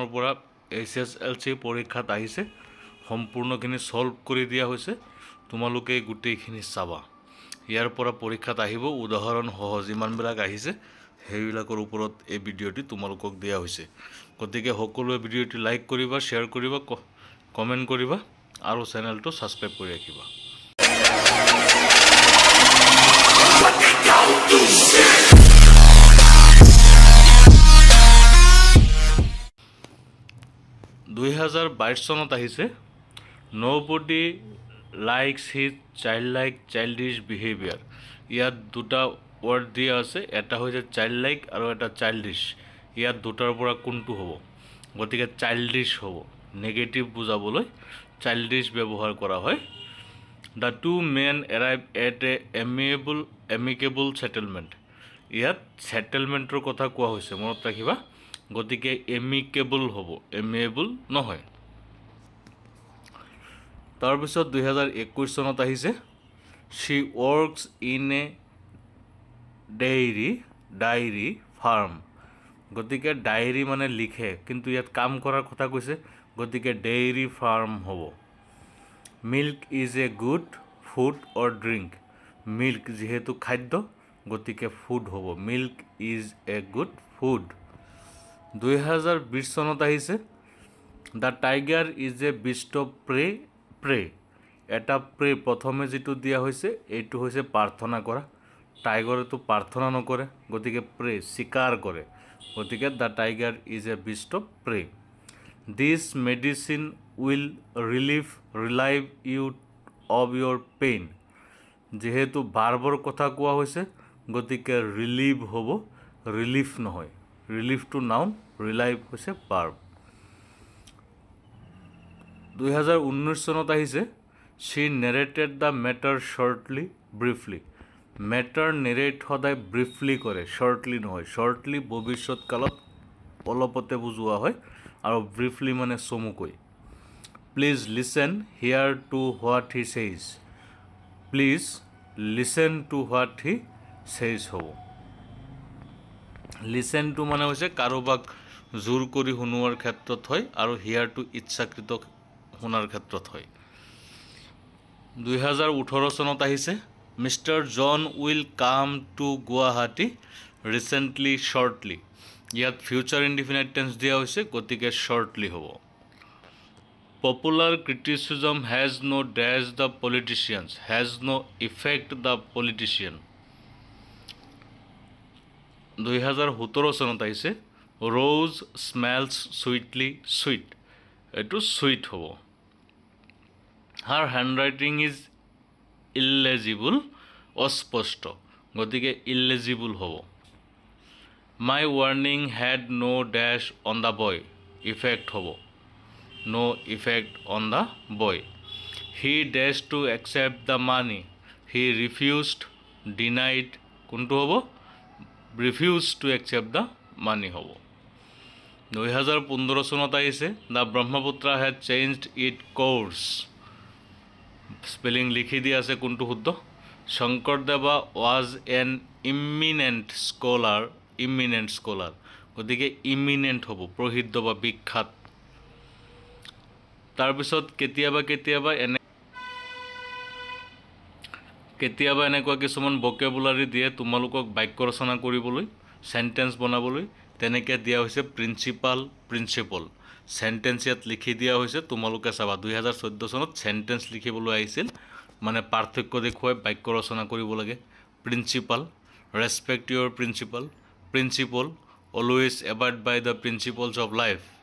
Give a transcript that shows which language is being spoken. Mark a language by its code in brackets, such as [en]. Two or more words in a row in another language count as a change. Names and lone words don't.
[as] পৰা HSLC পৰীক্ষাত আহিছে সম্পূৰ্ণখিনি সলভ কৰি দিয়া হৈছে তোমালোকে গোটেইখিনি চাবা ইয়াৰ পৰা পৰীক্ষাত আহিব উদাহৰণ সহ যিমানবিলাক আহিছে সেইবিলাকৰ ওপৰত এই ভিডিঅ'টি তোমালোকক দিয়া হৈছে গতিকে সকলোৱে ভিডিঅ'টি লাইক কৰিবা শ্বেয়াৰ কৰিবা কমেন্ট কৰিবা আৰু চেনেলটো সাবস্ক্ৰাইব কৰি ৰাখিবা 2022 চনত আহিছে [en] nobody likes his childish behavior [as] ইয়াত দুটা ওয়ার্ড দিয়া আছে এটা হৈছে childlike আৰু এটা childish ইয়াত দুটাৰ পৰা কোনটো হ'ব গতিকে childish হ'ব নেগেটিভ বুজাবলৈ childish ব্যৱহাৰ কৰা হয় [en] The two men arrive at a amicable settlement [as] ইয়াত সেটেলমেন্টৰ কথা কোৱা হৈছে মনত ৰাখিবা গতিকে amicable হ'ব amiable নহয় তাৰ পিছত 2021 চনত আহিছে [en] she works in a dairy farm [as] গতিকে ডায়েৰী মানে লিখে কিন্তু ইয়াত কাম কৰাৰ কথা কৈছে গতিকে [en] dairy farm [as] হ'ব [en] Milk is a good food or drink. Milk [as] যেহেতু খাদ্য গতিকে ফুড হ'ব [en] Milk is a good food 2020 [as] চনত আহিছে [en] The tiger is a beast of prey [as] এটা প্ৰে প্ৰথমে যেটো দিয়া হৈছে এইটো হৈছে প্ৰাৰ্থনা কৰা টাইগৰেটো প্ৰাৰ্থনা নকৰে গতিকে প্ৰে শিকাৰ কৰে গতিকে [en] The tiger is a beast of prey This medicine will relieve you of your pain [as] যেহেতু ভাৰ্বৰ কথা কোৱা হৈছে গতিকে relieve হ'ব relief নহয় [en] relief to noun relieve [as] হৈছে verb [en] 2019 [as] চনত আহিছে [en] she narrated the matter briefly matter narrate সদায় briefly কৰে shortly নহয় shortly [as] ভৱিষ্যত কালত অলপতে বুজোৱা হয় আৰু [en] briefly [as] মানে চমুকৈ [en] Please listen here to what he says. Please listen to what he says [as] হ'ব [en] Listen to [as] মানে হৈছে কাৰোবাক জোৰ কৰি শুনোৱাৰ ক্ষেত্ৰত হয় আৰু [en] hear to [as] ইচ্ছাকৃত শুনাৰ ক্ষেত্ৰত হয় 2018 চনত আহিছে Mr. [en] John will come to Guwahati recently shortly ইয়াত future indefinite tense [as] দিয়া হৈছে গতিকে [en] shortly হ'ব Popular criticism has no dash the politicians, has no effect the politician. 2017 [as] চনত আহিছে [en] Rose smells sweet. এটো sweet হ'ব Her handwriting is illegible, [as] অস্পষ্ট গতিকে [en] illegible হ'ব My warning had no dash on the boy, effect হ'ব No effect on the boy. He dashed to accept the money. He refused, denied. [as] কোনটো হ'ব [en] refused to accept the money [as] হ'ব 2015 চনত আহিছে [en] The Brahmaputra had changed its course. [as] স্পেলিং লিখি দিয়া আছে কোনটো শুদ্ধ শংকৰদেৱা [en] was an eminent scholar [as] গতিকে eminent হ'ব প্ৰসিদ্ধ বা বিখ্যাত তাৰ পিছত কেতিয়াবা এনেকুৱা কিছুমান ভোকেবুলাৰী দিয়ে তোমালোকক বাক্য ৰচনা কৰিবলৈ সেন্টেন্স বনাবলৈ তেনেকৈ দিয়া হৈছে [en] principal sentence [as] ইয়াত লিখি দিয়া হৈছে তোমালোকে চাবা 2014 চনত সেন্টেন্স লিখিবলৈ আহিছিল মানে পাৰ্থক্য দেখুৱাই বাক্য ৰচনা কৰিব লাগে [en] principal respect your principal always abide by the principles of life